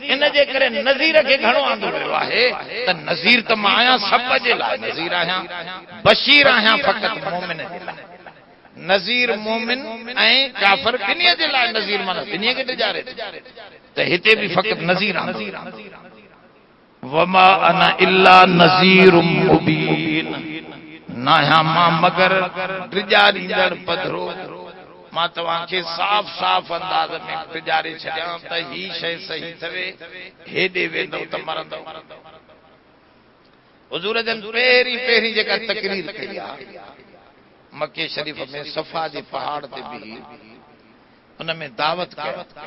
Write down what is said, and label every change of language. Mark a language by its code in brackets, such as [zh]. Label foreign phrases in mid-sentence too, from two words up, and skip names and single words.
[sd] इन जे करे नज़ीर खे घणो आंदो वियो आहे त नज़ीर त मां आहियां सभ जे लाइ, नज़ीर आहियां, बशीर आहियां फ़क़ति मोमिन जे लाइ। नज़ीर मोमिन ऐं काफ़िर ॿिन्ही जे लाइ नज़ीर, माना ॿिन्ही खे ॾिजारे त हिते बि फ़क़ति नज़ीर आंदो। [ar] وما أنا إلا نذير مبين, [sd] न आहियां मां मगर ॾिजारींदड़ पधरो। मां तव्हांखे साफ़ साफ़ अंदाज़ में ॾिजारे छॾियां त ही शइ सही थवे, हेॾे वेंदव त मरंदव। हुज़ूर जन पहिरीं जेका तकरीर कई आहे मके शरीफ़ में, सफ़ा जे पहाड़ ते बीही उन में दावत कयो।